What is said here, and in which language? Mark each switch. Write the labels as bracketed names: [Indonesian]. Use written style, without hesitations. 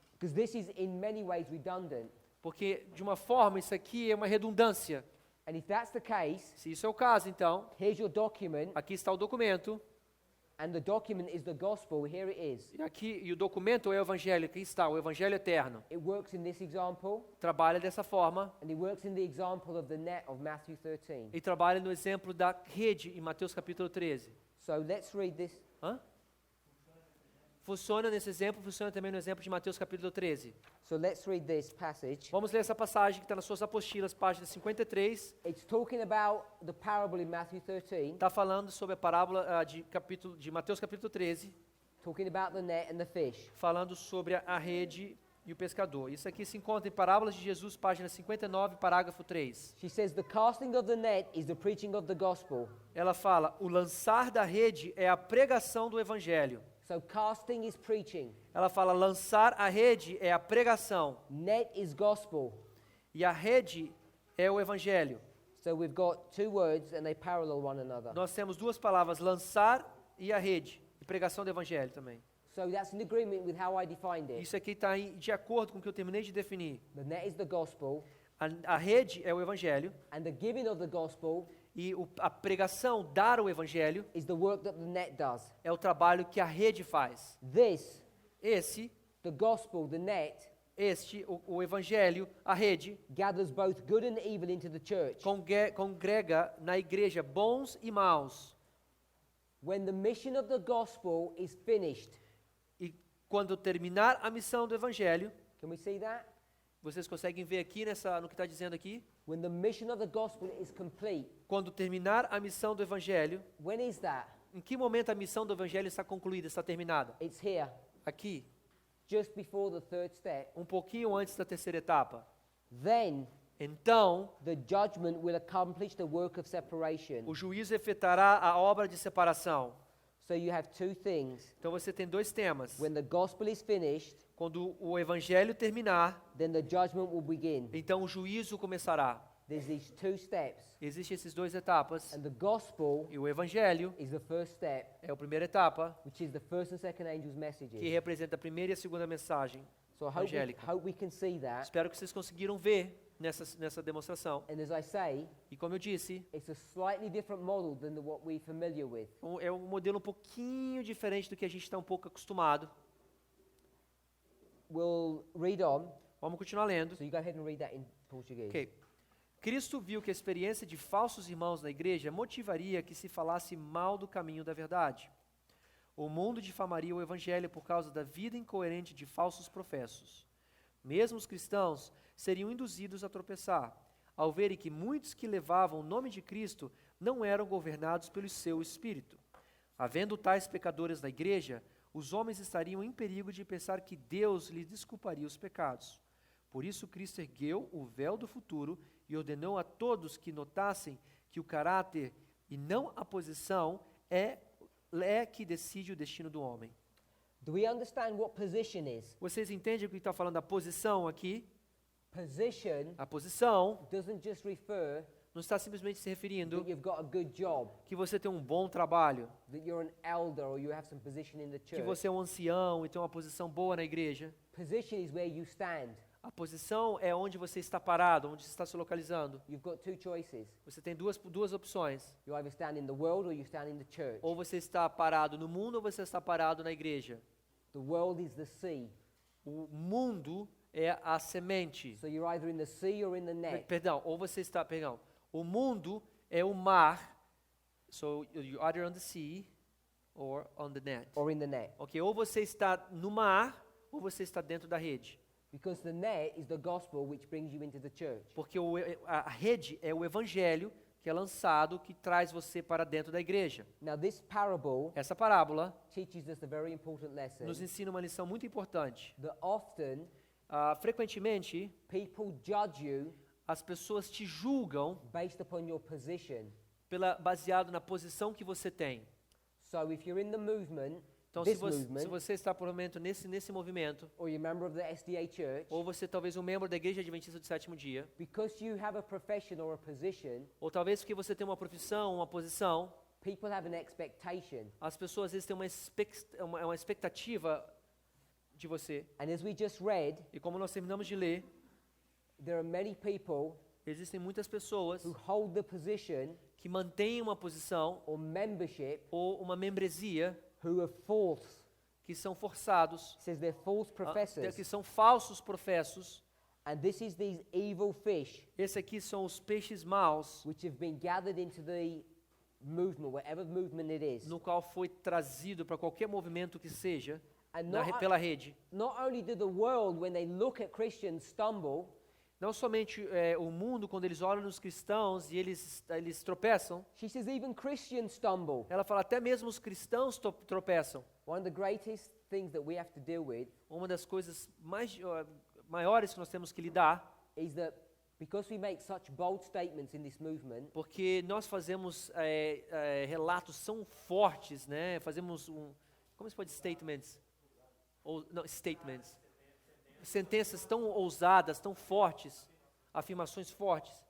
[English] Because this is in many ways redundant. [Portuguese] Porque, de uma forma, isso aqui é uma redundância. [English] And if that's the case, [Portuguese] Se isso é o caso, então, [English] here's your document, [Portuguese] aqui está o documento. [English] and the document is the gospel. Here it is. [Portuguese] E o documento é o evangelho. Aqui está, o evangelho eterno. [English] It works in this example, [Portuguese] Trabalha dessa forma. [English] and it works in the example of the net of Matthew 13. [Portuguese] E trabalha no exemplo da rede em Mateus capítulo 13. [English] So let's read this. Hã? [Portuguese] Funciona nesse exemplo, funciona também no exemplo de Mateus capítulo 13. [English] So let's read this passage. [Portuguese] Vamos ler essa passagem que está nas suas apostilas, página 53. [English] It's talking about the parable in Matthew 13, [Portuguese] Está falando sobre a parábola de Mateus capítulo 13, [English] talking about the net and the fish. [Portuguese] falando sobre a rede e o pescador. Isso aqui se encontra em Parábolas de Jesus, página 59, parágrafo 3. [English] She says, the casting of the net is the preaching of the gospel. [Portuguese] Ela fala, o lançar da rede é a pregação do evangelho. [English] So casting is preaching. [Portuguese] Ela fala, lançar a rede é a pregação. [English] Net is gospel. [Portuguese] E a rede é o evangelho. [English] So we've got two words and they parallel one another. [Portuguese] Nós temos duas palavras, lançar e a rede. E pregação do evangelho também. [English] So that's in agreement with how I defined it. [Portuguese] Isso aqui está de acordo com o que eu terminei de definir. [English] The net is the gospel, [Portuguese] A rede é o evangelho. [English] and the giving of the gospel [Portuguese] E a pregação, dar o evangelho, [English] is the work that the net does. [Portuguese] é o trabalho que a rede faz. [English] This, The gospel, the net, [Portuguese] o evangelho, a rede, [English] gathers both good and evil into the church. [Portuguese] congrega na igreja bons e maus. [English] When the mission of the gospel is finished, [Portuguese] E quando terminar a missão do evangelho, [English] can we see that? [Portuguese] vocês conseguem ver aqui no que está dizendo aqui? [English] When the mission of the gospel is complete, [Portuguese] Quando terminar a missão do evangelho, [English] when is that? [Portuguese] em que momento a missão do evangelho está concluída, está terminada? [English] It's here, [Portuguese] Aqui, [English] just before the third step. [Portuguese] um pouquinho antes da terceira etapa. [English] then [Portuguese] então [English] the judgment will accomplish the work of separation. [Portuguese] o juízo efetuará a obra de separação. [English] So you have two things. [Portuguese] Então você tem dois temas. [English] When the gospel is finished, [Portuguese] Quando o evangelho terminar, [English] then the judgment will begin. [Portuguese] então o juízo começará. [English] There's these two steps. [Portuguese] Existem essas duas etapas. [English] And the gospel [Portuguese] E o evangelho [English] is the first step, [Portuguese] é a primeira etapa, [English] which is the first and second angels' messages. [Portuguese] que representa a primeira e a segunda mensagem [English] So I [Portuguese] evangélica. [English] hope we can see that. [Portuguese] Espero que vocês conseguiram ver nessa demonstração. [English] And as I say, [Portuguese] E como eu disse, [English] it's a slightly different model than what we're familiar with. [Portuguese] é um modelo um pouquinho diferente do que a gente está um pouco acostumado. [English] We'll read on. [Portuguese] Vamos continuar lendo. [English] So you go ahead and read that in Portuguese. Ok. [Portuguese] Cristo viu que a experiência de falsos irmãos na igreja motivaria que se falasse mal do caminho da verdade. O mundo difamaria o evangelho por causa da vida incoerente de falsos professos. Mesmo os cristãos seriam induzidos a tropeçar, ao verem que muitos que levavam o nome de Cristo não eram governados pelo seu Espírito. Havendo tais pecadores na igreja, os homens estariam em perigo de pensar que Deus lhes desculparia os pecados. Por isso Cristo ergueu o véu do futuro e ordenou a todos que notassem que o caráter e não a posição é que decide o destino do homem. [English] Do we understand what position is? [Portuguese] Vocês entendem o que está falando da posição aqui? [English] Position [Portuguese] A posição [English] doesn't just refer [Portuguese] não está simplesmente se referindo [English] that you've got a good job, [Portuguese] que você tem um bom trabalho, [English] that you're an elder or you have some position in the [Portuguese] que [English] church. [Portuguese] você é um ancião e tem uma posição boa na igreja. [English] Position is where you stand. [Portuguese] A posição é onde você está parado, onde você está se localizando. [English] You've got two choices. [Portuguese] Você tem duas opções. [English] You either stand in the world or you stand in the church. [Portuguese] Ou você está parado no mundo ou você está parado na igreja. [English] The world is the sea. [Portuguese] O mundo é a semente. [English] So you're either in the sea or in the net. [Portuguese] Perdão. O mundo é o mar. [English] So you're either on the sea or on the net. Or in the net. [Portuguese] Ok, ou você está no mar ou você está dentro da rede. [English] Because the net is the gospel which brings you into the church. [Portuguese] Porque a rede é o evangelho que é lançado, que traz você para dentro da igreja. [English] Now this parable [Portuguese] Essa parábola [English] teaches us a very important lesson. [Portuguese] nos ensina uma lição muito importante. [English] That often [Portuguese] Frequentemente, [English] people judge you [Portuguese] as pessoas te julgam [English] based upon your position. [Portuguese] baseado na posição que você tem. [English] So if you're in the movement, [Portuguese] Então, se [English] this [Portuguese] você, [English] movement, [Portuguese] se você está por um momento nesse movimento, [English] or you're a member of the SDA church, [Portuguese] ou você talvez um membro da Igreja Adventista do Sétimo Dia, [English] because you have a profession or a position, [Portuguese] ou talvez porque você tem uma profissão, uma posição, [English] people have an expectation. [Portuguese] as pessoas às vezes têm uma expectativa de você. [English] And as we just read, [Portuguese] E como nós terminamos de ler, [English] there are many people [Portuguese] existem muitas pessoas [English] who hold the position [Portuguese] que mantêm uma posição [English] or membership [Portuguese] ou uma membresia [English] who are false. [Portuguese] que são forçados, [English] It says they're false professors. [Portuguese] que são falsos professos. [English] And this is these evil fish [Portuguese] Esse aqui são os peixes maus, [English] which have been gathered into the movement, whatever movement it is. [Portuguese] no qual foi trazido para qualquer movimento que seja, [English] And not, [Portuguese] pela rede. [English] not only do the world, when they look at Christians, stumble, [Portuguese] Não somente o mundo, quando eles olham nos cristãos e eles tropeçam, [English] she says even Christians stumble. [Portuguese] ela fala até mesmo os cristãos tropeçam. [English] One of the greatest things that we have to deal with [Portuguese] Uma das coisas maiores que nós temos que lidar, [English] is that because we make such bold statements in this movement, [Portuguese] porque nós fazemos relatos tão fortes, né? Fazemos como se pode statements? Statements. Sentenças tão ousadas, tão fortes, afirmações fortes.